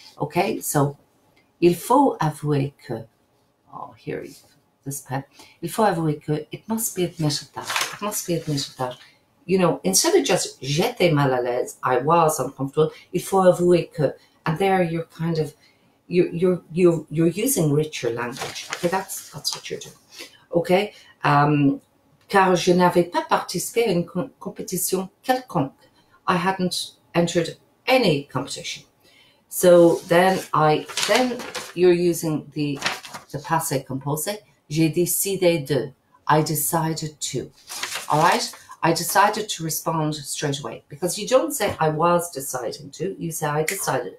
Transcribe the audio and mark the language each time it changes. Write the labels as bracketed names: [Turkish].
[English] Okay, so [French] il faut avouer que, [English] oh, here, this pen. [French] Il faut avouer que, [English] it must be admitted that, you know, instead of just [French] j'étais mal à l'aise, [English] I was uncomfortable, [French] il faut avouer que, [English] and there you're kind of, you're using richer language. Okay, that's what you're doing. [French] Okay, car je n'avais pas participé à une compétition quelconque. [English] I hadn't entered any competition. So then you're using the passé composé. [French] J'ai décidé de. [English] I decided to. All right. I decided to respond straight away, because you don't say I was deciding to, you say I decided.